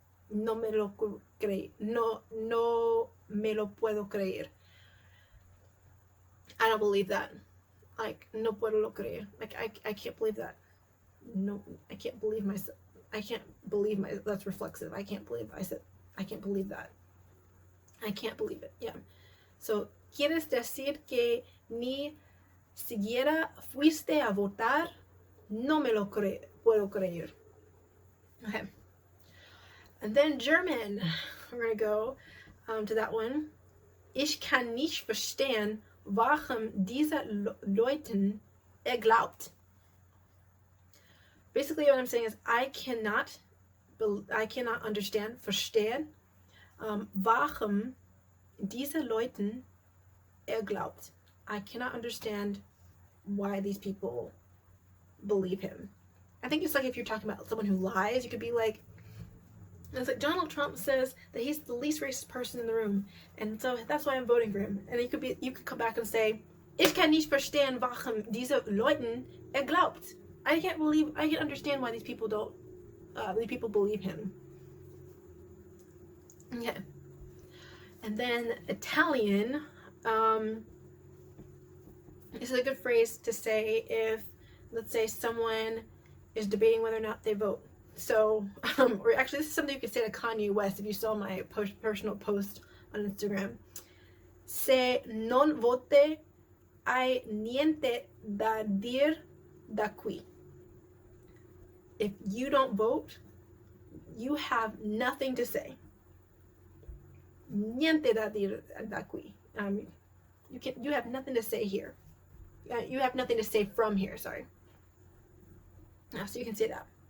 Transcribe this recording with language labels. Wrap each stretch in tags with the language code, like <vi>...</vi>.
<es>No me lo creo. No me lo puedo creer.</es> <en>I don't believe that. Like,</en> <es>no puedo lo creer.</es> <en>Like, I can't believe that. No, I can't believe myself. I can't believe that's reflexive. I can't believe I said, I can't believe that. I can't believe it. Yeah.</en> <es>So, ¿quieres decir que ni siquiera fuiste a votar? No me lo puedo creer.</es> <en>Okay. And then German. We're going to go to that one.</en> <de>Ich kann nicht verstehen, warum diese Leuten glaubt.</de> <en>Basically, what I'm saying is I cannot understand,</en> <de>verstehen, warum diese Leuten glaubt.</de> <en>I cannot understand why these people believe him. I think it's like if you're talking about someone who lies, you could be like, it's like Donald Trump says that he's the least racist person in the room, and so that's why I'm voting for him. And you could come back and say,</en> <de>ich kann nicht verstehen, warum diese Leuten glaubt.</de> <en>I can understand why these people believe him. Okay. And then Italian, this is a good phrase to say if, let's say, someone is debating whether or not they vote. So, or actually, this is something you could say to Kanye West if you saw my personal post on Instagram.</en> <it>Se non vote, hai niente da dir da qui.</it> <en>If you don't vote, you have nothing to say.</en> <it>Niente da dir da qui.</it> <en>You have nothing to say here. You have nothing to say from here. Sorry. So you can say that.</en>